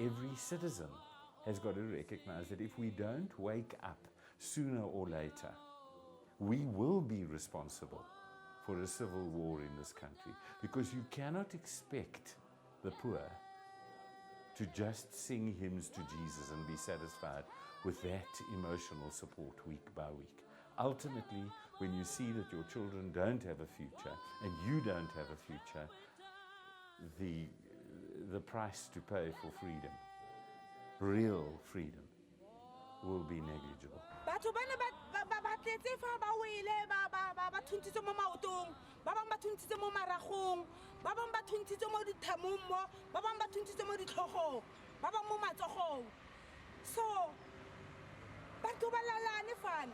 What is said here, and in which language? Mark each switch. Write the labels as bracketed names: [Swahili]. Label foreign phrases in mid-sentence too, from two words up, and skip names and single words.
[English] Every citizen has got to recognize that if we don't wake up sooner or later, we will be responsible for a civil war in this country, because you cannot expect the poor to just sing hymns to Jesus and be satisfied with that emotional support week by week. Ultimately, when you see that your children don't have a future and you don't have a future, the price to pay for freedom, real freedom, will be negligible. [Tswana] Batho ba ne ba tletse fa ba wele ba thuntitse mo maotong, ba bang ba thuntitse mo maragong, ba bang ba thuntitse mo dithamong mo, ba bang ba thuntitse mo ditlhogong, ba bang mo matsogong. So batho ba lalane fane.